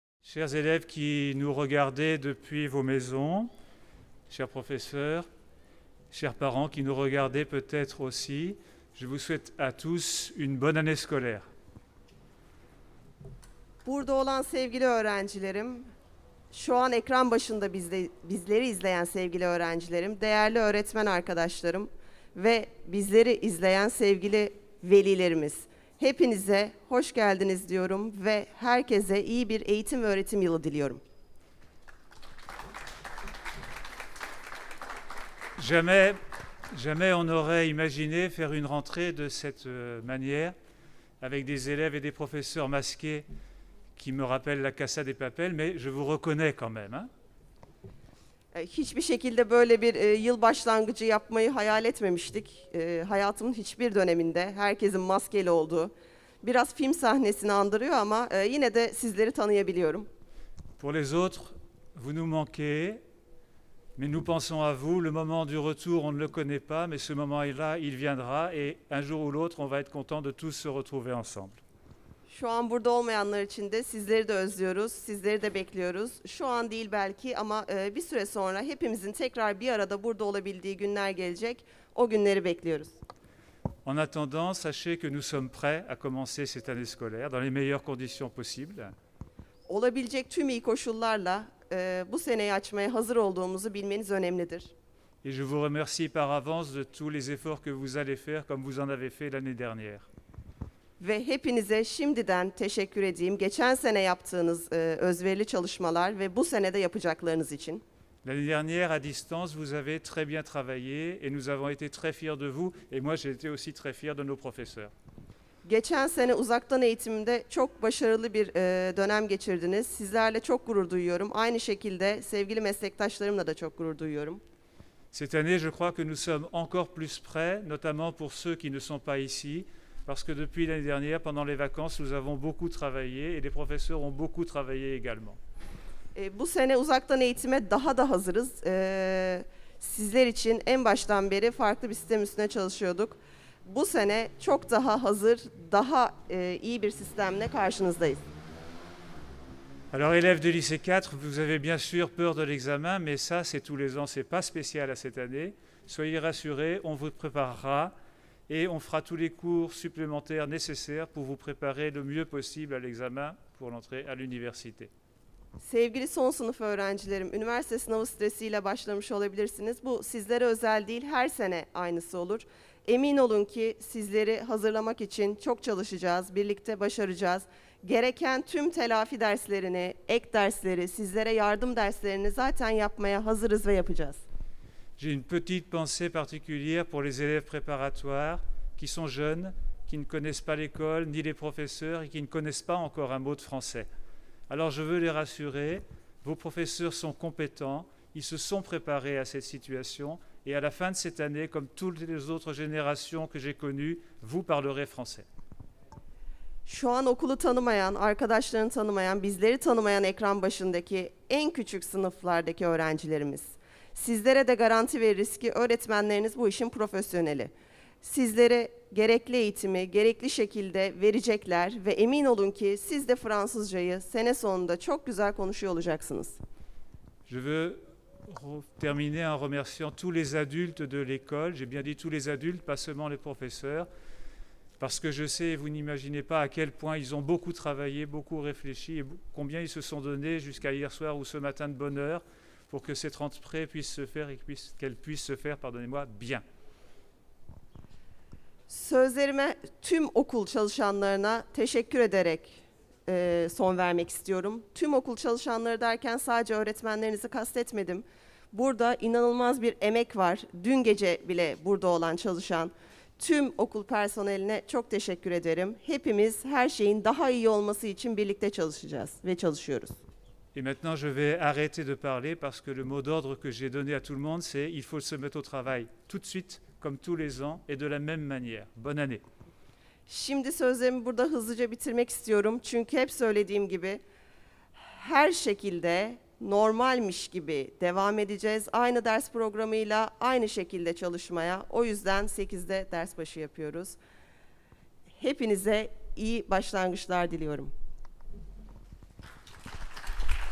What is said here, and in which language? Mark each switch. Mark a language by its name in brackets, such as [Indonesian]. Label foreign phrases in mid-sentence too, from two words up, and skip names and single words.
[French] Chers élèves qui nous regardez depuis vos maisons, chers professeurs, chers parents qui nous regardez peut-être aussi, je vous souhaite à tous une bonne année scolaire. [Turkish] Burada olan sevgili öğrencilerim, şu an ekran başında bizleri izleyen sevgili öğrencilerim, değerli öğretmen arkadaşlarım ve bizleri izleyen sevgili velilerimiz. Hepinize hoş geldiniz diyorum ve herkese iyi bir eğitim ve öğretim yılı diliyorum. [French] Jamais on aurait imaginé faire une rentrée de cette manière, avec des élèves et des professeurs masqués qui me rappellent la Casa des Papel, mais je vous reconnais quand même. Hein? [Turkish] Hiçbir şekilde böyle bir yıl başlangıcı yapmayı hayal etmemiştik. Hayatımın hiçbir döneminde herkesin maskeli olduğu, biraz film sahnesini andırıyor ama yine de sizleri tanıyabiliyorum. [French] Pour les autres, vous nous manquez, mais nous pensons à vous. Le moment du retour, on ne le connaît pas, mais ce moment-là, il viendra et un jour ou l'autre, on va être content de tous se retrouver ensemble. [Turkish] Şu an burada olmayanlar için de sizleri de özlüyoruz, sizleri de bekliyoruz. Şu an değil belki ama bir süre sonra hepimizin tekrar bir arada burada olabildiği günler gelecek. O günleri bekliyoruz. [French] En attendant, sachez que nous sommes prêts à commencer cette année scolaire dans les meilleures conditions possibles. [Turkish] Olabilecek tüm iyi koşullarla bu seneyi açmaya hazır olduğumuzu bilmeniz önemlidir. [French] Et je vous remercie par avance de tous les efforts que vous allez faire comme vous en avez fait l'année dernière. [Turkish] Ve hepinize şimdiden teşekkür edeyim. Geçen sene yaptığınız özverili çalışmalar ve bu sene de yapacaklarınız için. [French] L'année dernière, à distance, vous avez très bien travaillé et nous avons été très fiers de vous. Et moi, j'ai été aussi très fier de nos professeurs. [Turkish] Geçen sene uzaktan eğitimde çok başarılı bir dönem geçirdiniz. Sizlerle çok gurur duyuyorum. Aynı şekilde sevgili meslektaşlarımla da çok gurur duyuyorum. [French] Cette année, je crois que nous sommes encore plus prêts, notamment pour ceux qui ne sont pas ici, parce que depuis l'année dernière, pendant les vacances, nous avons beaucoup travaillé et les professeurs ont beaucoup travaillé également. [Turkish] Bu sene uzaktan eğitime daha da hazırız. Sizler için en baştan beri farklı bir sistem üstüne çalışıyorduk. Bu sene çok daha hazır, daha iyi bir sistemle karşınızdayız. [French] Alors, élèves de lycée 4, vous avez bien sûr peur de l'examen, mais ça, c'est tous les ans, c'est pas spécial à cette année. Soyez rassurés, on vous préparera et on fera tous les cours supplémentaires nécessaires pour vous préparer le mieux possible à l'examen pour l'entrée à l'université. [Turkish] Sevgili son sınıf öğrencilerim, üniversite sınavı stresiyle başlamış olabilirsiniz. Bu sizlere özel değil, her sene aynısı olur. Emin olun ki sizleri hazırlamak için çok çalışacağız, birlikte başaracağız. Gereken tüm telafi derslerini, ek dersleri, sizlere yardım derslerini zaten yapmaya hazırız ve yapacağız. [French] J'ai une petite pensée particulière pour les élèves préparatoires qui sont jeunes, qui ne connaissent pas l'école ni les professeurs et qui ne connaissent pas encore un mot de français. Alors je veux les rassurer, vos professeurs sont compétents, ils se sont préparés à cette situation et à la fin de cette année, comme toutes les autres générations que j'ai connues, vous parlerez français. [Turkish] Şu an okulu tanımayan, arkadaşlarını tanımayan, bizleri tanımayan ekran başındaki en küçük sınıflardaki öğrencilerimiz. Sizlere de garanti veririz ki öğretmenleriniz bu işin profesyoneli. Sizlere gerekli eğitimi gerekli şekilde verecekler ve emin olun ki siz de Fransızcayı sene sonunda çok güzel konuşuyor olacaksınız. [French] Je veux terminer en remerciant tous les adultes de l'école. J'ai bien dit tous les adultes, pas seulement les professeurs, parce que je sais, vous n'imaginez pas à quel point ils ont beaucoup travaillé, beaucoup réfléchi, et combien ils se sont donnés jusqu'à hier soir ou ce matin de bonne heure pour que cette rentrée puisse se faire et qu'elle puisse se faire, pardonnez-moi, bien. [Turkish] Sözlerime tüm okul çalışanlarına teşekkür ederek son vermek istiyorum. Tüm okul çalışanları derken sadece öğretmenlerinizi kastetmedim. Burada inanılmaz bir emek var. Dün gece bile burada olan çalışan tüm okul personeline çok teşekkür ederim. Hepimiz her şeyin daha iyi olması için birlikte çalışacağız ve çalışıyoruz. [French] Et maintenant, je vais arrêter de parler parce que le mot d'ordre que j'ai donné à tout le monde, c'est il faut se mettre au travail tout de suite, comme tous les ans, et de la même manière. Bonne année. [Turkish] Şimdi sözlerimi burada hızlıca bitirmek istiyorum. Çünkü hep söylediğim gibi her şekilde normalmiş gibi devam edeceğiz. Aynı ders programıyla aynı şekilde çalışmaya. O yüzden 8'de ders başı yapıyoruz. Hepinize iyi başlangıçlar diliyorum.